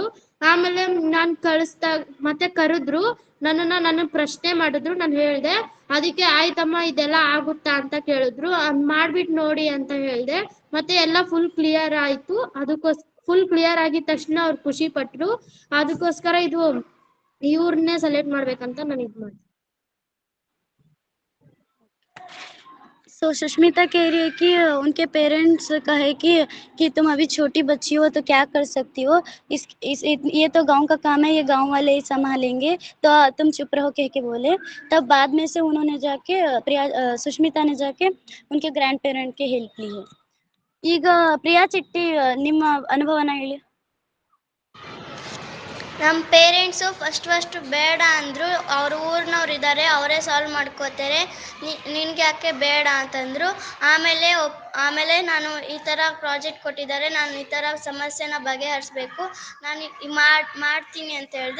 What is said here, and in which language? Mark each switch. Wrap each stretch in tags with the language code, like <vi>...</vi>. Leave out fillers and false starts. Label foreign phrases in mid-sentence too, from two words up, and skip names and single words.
<kn>ಆಮೇಲೆ ನಾನ್ ಮತ್ತೆ ಕರೆದ್ರು, ನನ್ನ ಪ್ರಶ್ನೆ ಮಾಡಿದ್ರು, ನಾನು ಹೇಳ್ದೆ. ಅದಕ್ಕೆ ಆಯ್ತಮ್ಮ ಇದೆಲ್ಲ ಆಗುತ್ತಾ ಅಂತ ಕೇಳಿದ್ರು, ಮಾಡ್ಬಿಟ್ಟು ನೋಡಿ ಅಂತ ಹೇಳ್ದೆ. ಮತ್ತೆ ಎಲ್ಲ</kn> <en>full clear</en> <kn>ಆಯ್ತು.</kn> <en>full clear</en> <kn>ಆಗಿದ ತಕ್ಷಣ ಅವ್ರು ಖುಷಿ ಪಟ್ರು. ಅದಕ್ಕೋಸ್ಕರ ಇವ್ರನ್ನೇ ಸೆಲೆಕ್ಟ್ ಮಾಡ್ಬೇಕಂತ ನಾನು ಇದ್ ಮಾಡ್ದೆ.</kn> <hi>तो सुष्मिता कह रही है कि उनके पेरेंट्स कहे कि तुम अभी छोटी बच्ची हो तो क्या कर सकती हो, ये तो गांव का काम है, ये गांव वाले ही संभालेंगे, तो तुम चुप रहो कह के बोले. तब बाद में से उन्होंने जाके सुष्मिता ने जाके उनके</hi> <en>grand parent</en> <hi>के हेल्प ली है.</hi> <kn>ಈಗ ಪ್ರಿಯಾ ಚಿಟ್ಟಿ ನಿಮ್ಮ ಅನುಭವನ ಹೇಳಿ. ನಮ್ಮ</kn> <en>parents first</en> <kn>ಬೇಡ ಅಂದರು. ಅವ್ರ ಊರಿನವ್ರು ಇದ್ದಾರೆ, ಅವರೇ ಸಾಲ್ವ್ ಮಾಡ್ಕೋತಾರೆ, ನಿನ್ಗೆ ಯಾಕೆ ಬೇಡ ಅಂತಂದರು. ಆಮೇಲೆ ನಾನು ಈ ಥರ ಪ್ರಾಜೆಕ್ಟ್ ಕೊಟ್ಟಿದ್ದಾರೆ, ನಾನು ಈ ಥರ ಸಮಸ್ಯೆನ ಬಗೆಹರಿಸ್ಬೇಕು, ನಾನು ಮಾಡ್ತೀನಿ ಅಂತ ಹೇಳಿದೆ.</kn>